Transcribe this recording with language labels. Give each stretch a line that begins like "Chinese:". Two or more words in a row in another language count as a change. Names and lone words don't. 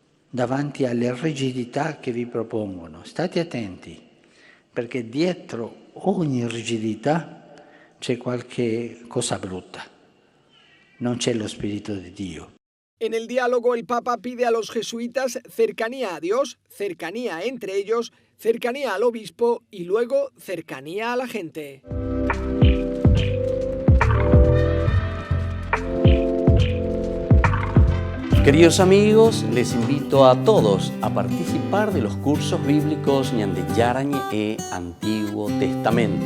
Italian: davanti alle rigidità che vi propongono. State attenti, perché dietro ogni rigidità c'è qualche cosa brutta. Non c'è lo Spirito di Dio.
Spanish: En el diálogo, el Papa pide a los jesuitas cercanía a Dios, cercanía entre ellos, cercanía al obispo y luego cercanía a la gente. Queridos amigos, les invito a todos a participar de los cursos bíblicos Ñande Yarañe e Antiguo Testamento.